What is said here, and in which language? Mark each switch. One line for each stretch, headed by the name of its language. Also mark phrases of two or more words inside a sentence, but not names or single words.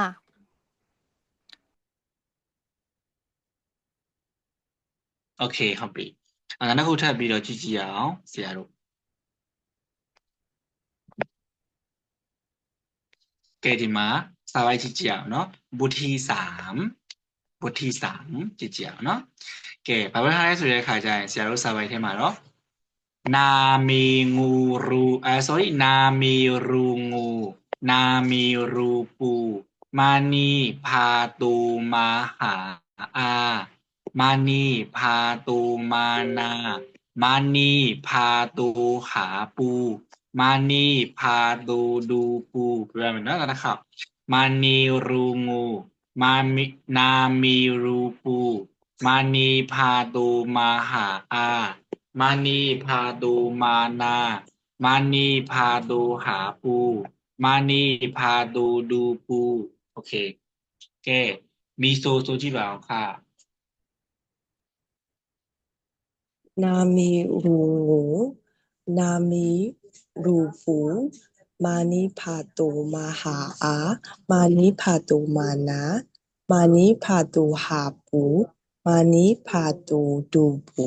Burmese: โอเคဟုတ်ပြီနောက်ခုထပ်ပြီးတော့ကြည့်ကြည့်အောင်ဆရာတို့ကဲဒီမှာစာပိုက်ကြည့်ကြည့်အောင်နော်
Thai: บุตรที่สาม
Burmese: ကြည့်ကြည့်အောင်နော်ကဲဘာ ပြောထားလဲဆိုတဲ့အခါကျရင်ဆရာတို့စာပိုက်ထဲမှာတော့
Thai: นามีงูรูsorry นามีรูงูนามีรูปูมา นีพาตูมาหาอามานีพาตูมานามานีพาตูหาปู มานีพาตูดูปู
Burmese: ပြောရမယ်နော်
Thai: นะครับมานีรูงูมามีนามีรูปูมานีพาตูมาหาอามานีพาตูมานามานีพาตูหาปูมานีพาตูดูปูโอเคแกมีโซ
Burmese: ကြည့်ပါအောင်
Thai: ค่ะ นามีรูงูนามีรูปูมานิพาโตมาหาอามานิพาโตมานามานิพาโตหาปูมานิพาโตดูปู